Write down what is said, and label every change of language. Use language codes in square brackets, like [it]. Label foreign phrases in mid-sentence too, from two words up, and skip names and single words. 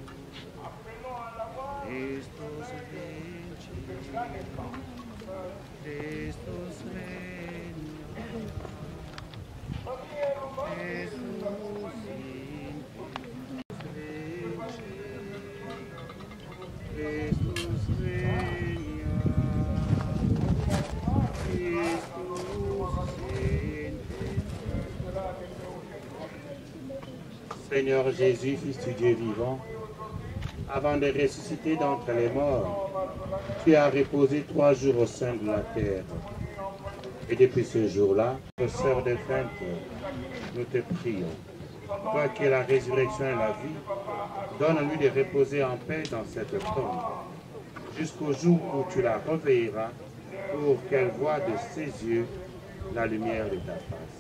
[la] Christus vinci, Christus regnat, Jesus vinci, Christus regnat, Christus [fr] Seigneur Jésus, Fils du Dieu vivant, avant de ressusciter d'entre les morts, tu as reposé 3 jours au sein de la terre. Et depuis ce jour-là, sœur défunte, nous te prions. Toi qui es la résurrection et la vie, donne-lui de reposer en paix dans cette tombe, jusqu'au jour où tu la réveilleras, pour qu'elle voie de ses yeux la lumière de ta face.